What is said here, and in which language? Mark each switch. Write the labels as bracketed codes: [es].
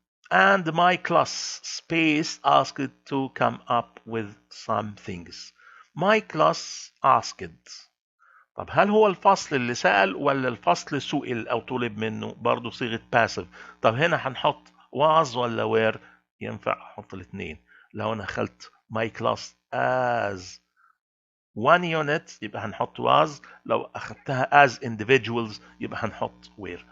[en] And my class space asked to come up with some things. My class asked. [ar] طب هل هو الفصل اللي سأل ولا الفصل سئل أو طلب منه؟ برضو صيغة passive. طب هنا هنحط was ولا were؟ ينفع أحط الاثنين. لو أنا أخذت [en] my class as one unit [ar] يبقى هنحط was، لو أخذتها [en] as individuals [ar] يبقى هنحط were.